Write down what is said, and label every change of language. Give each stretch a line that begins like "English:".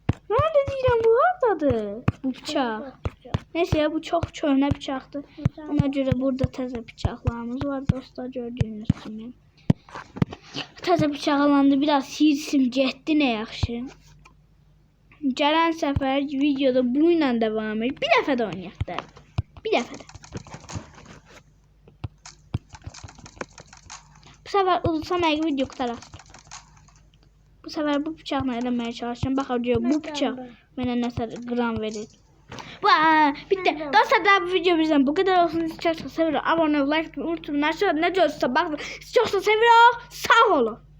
Turkish: Ben de diyeceğim bu hardadır bu bıçaq.
Azerbaijani: Neyse ya bu çox köhnə bıçaqdır. Ona görə burada təzə bıçaqlarımız var dostlar gördüyünüz kimi. Təzə bıçaq alanda biraz hirsim getdi nə yaxşı. Gələn səfər videoda bu ilə davam edir. Bir dəfə də oynayaq da. Bir dəfə də. Bu səfər udursam əgər video qutaraq. Bu səfər bu bıçaqla eləməyə çalışacağım. Baxaq diyor bu bıçaq mənə nəsə qram verir.
Turkish: Bitti. Dostlar bu video bizden bu kadar olsun. Sizi çok seviyorum. Abone ol, like unutmayın. Aşağıda ne diyorsa bakın. Sizi çok seviyorum. Sağ olun.